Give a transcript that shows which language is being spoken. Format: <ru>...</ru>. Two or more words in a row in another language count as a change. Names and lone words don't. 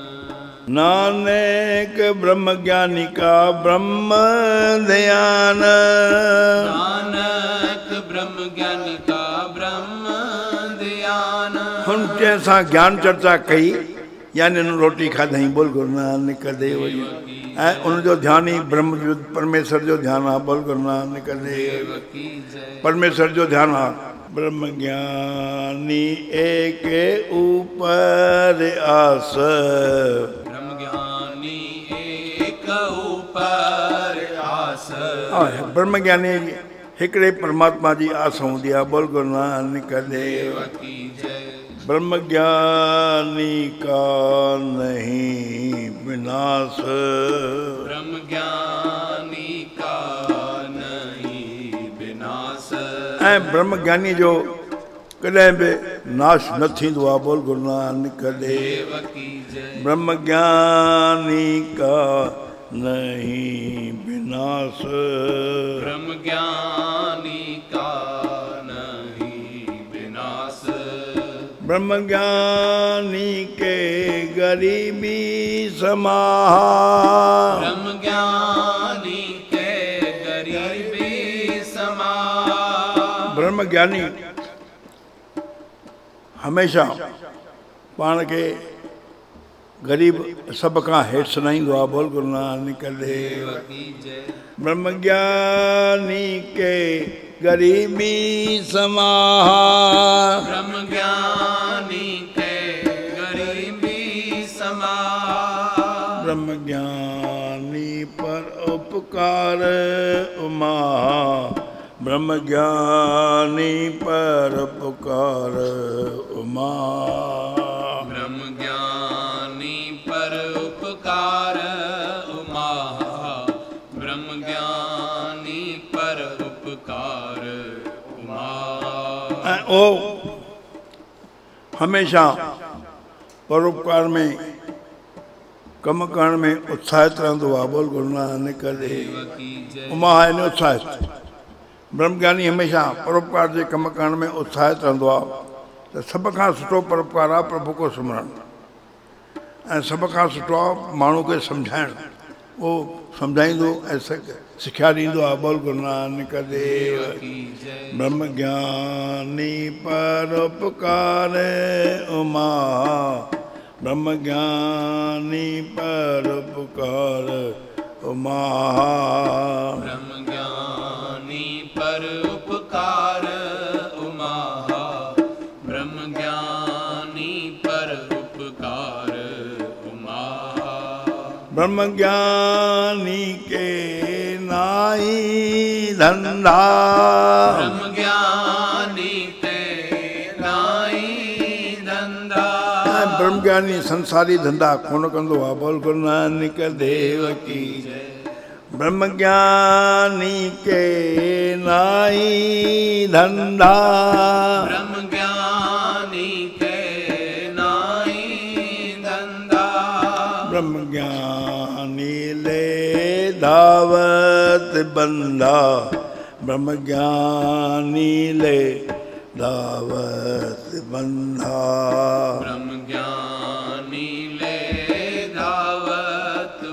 <hi>नानक ब्रह्म ज्ञानी का ब्रह्म ध्यान, नानक ब्रह्म ज्ञानी का ब्रह्म ध्यान।</hi> <sd>हुन जंहिंसां ज्ञान चर्चा कई यानी हुन रोटी खाधई।</sd> <hi>बोल गुरु नानक देव जी।</hi> <sd>ऐं उनजो ध्यानु ई ब्रह्म जो परमेश्वर जो ध्यानु आहे।</sd> <hi>बोल गुरु नानक देव की जय।</hi> <sd>परमेश्वर जो ध्यानु आहे।</sd> <hi>ब्रह्म ज्ञानी एक ऊपर आस, ब्रह्म ज्ञानी एक ऊपर आस।</hi> <sd>ब्रह्म ज्ञानी हिकिड़े परमात्मा जी आस हूंदी आहे।</sd> <hi>बोल गुरु नानक देव की जय। ब्रह्म ज्ञानी का नहीं विनाश, ब्रह्म ज्ञानी का नहीं विनाश।</hi> <sd>ऐं ब्रह्म ज्ञानी जो कॾहिं बि नाश न थींदो आहे।</sd> <hi>बोल गुरु नानक देव की जय। ब्रह्म ज्ञानी का नहीं विनाश, ब्रह्म ज्ञानी का नहीं विनाश। ब्रह्म ज्ञानी के गरीबी समाहा, ब्रह्म ज्ञानी के गरीबी समाहा।</hi> <sd>ब्रह्म ज्ञानी हमेशा पाण खे ग़रीब सभ खां हेठि सुञाणींदो आहे।</sd> <hi>बोल गुरु नानक देव की जय। ब्रह्म ज्ञानी के गरीबी समाहा, ब्रह्म ज्ञानी के गरीबी समाहा। ब्रह्म ज्ञानी पर उपकार उमा, ब्रह्म ज्ञानी पर उपकार उमा। ब्रह्म ज्ञानी पर उपकार उमा, ब्रह्म ज्ञानी पर उपकार उमा।</hi> <sd>ओ हमेशा परोपकार में कम करण में उत्साहित रहंदो आहे।</sd> <hi>बोल गुरु नानक देव की जय।</hi> <sd>उमा आहिनि उत्साहित। ब्रह्मज्ञानी हमेशा परोपकार जे कम करण में उत्साहित रहंदो आहे। त सभ खां सुठो परोपकार आहे प्रभु को सिमरण, ऐं सभ खां सुठो आहे माण्हू खे सम्झाइणु। उहो सम्झाईंदो ऐं सिखिया ॾींदो आहे।</sd> <hi>बोल गुरु नानक देव की जय। ब्रह्म ज्ञानी परोपकार उमा, ब्रह्म ज्ञानी परोपकार उमा। ब्रह्म ज्ञानी पर उपकार उमा, ब्रह्म ज्ञानी पर उपकार उमा। ब्रह्म ज्ञानी के नाई धंधा, ब्रह्म ज्ञानी के नाई धंधा।</hi> <sd>ब्रह्म ज्ञानी संसारी धंधा कोन कंदो आहे।</sd> <hi>बोल गुरु नानक देव की जय। ब्रह्म ज्ञानी के नाई धंधा, ब्रह्म ज्ञानी के नाई धंधा। ब्रह्म ज्ञानी ले दावत बंदा, ब्रह्म ज्ञानी ले दावत बंदा। ब्रह्म ज्ञानी ले दावत</hi>